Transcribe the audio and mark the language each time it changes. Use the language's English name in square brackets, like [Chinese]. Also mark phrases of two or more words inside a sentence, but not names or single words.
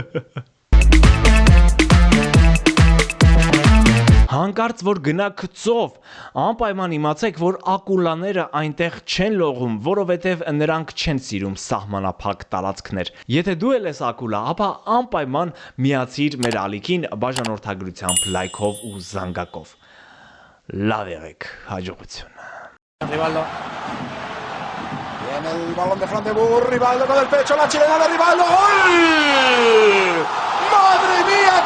[Armenian] Հանկարծ որ գնա գծով, անպայման իմացեք, որ ակուլաները այնտեղ չեն լողում, որովհետև նրանք չեն սիրում սահմանափակ տարածքներ։ Եթե դու ես ակուլա, ապա անպայման միացիր մեր ալիքին բաժանորդագրությամբ, լայքով ու զանգակով։ Լավ եղեք, հաջողություն։ [Spanish] Rivaldo. Viene el balón de Fran de Boer, Rivaldo con el pecho, la chilena de Rivaldo. ¡Gol! ¡Madre mía!